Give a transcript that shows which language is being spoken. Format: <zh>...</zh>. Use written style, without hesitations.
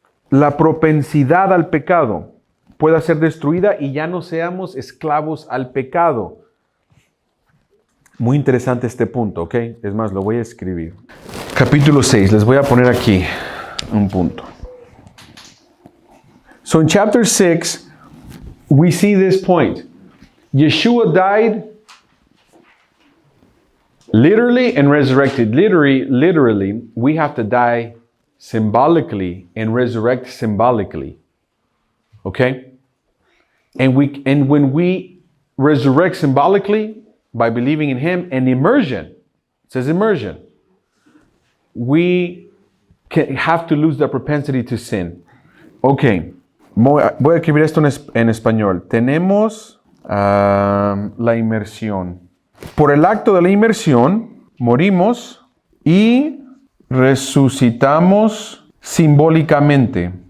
<es>La propensidad al pecado pueda ser destruida y ya no seamos esclavos al pecado. Muy interesante este punto, ¿ok? Es más, lo voy a escribir. Capítulo 6, les voy a poner aquí un punto.</es> <en>So in chapter 6, we see this point. Yeshua died literally and resurrected. Literally, we have to die symbolically and resurrect symbolically. Okay? And when we resurrect symbolically by believing in him and immersion, it says immersion, we have to lose the propensity to sin.</en> <es>Ok, voy a escribir esto en español. Tenemos la inmersión. Por el acto de la inmersión, morimos y resucitamos simbólicamente.</es>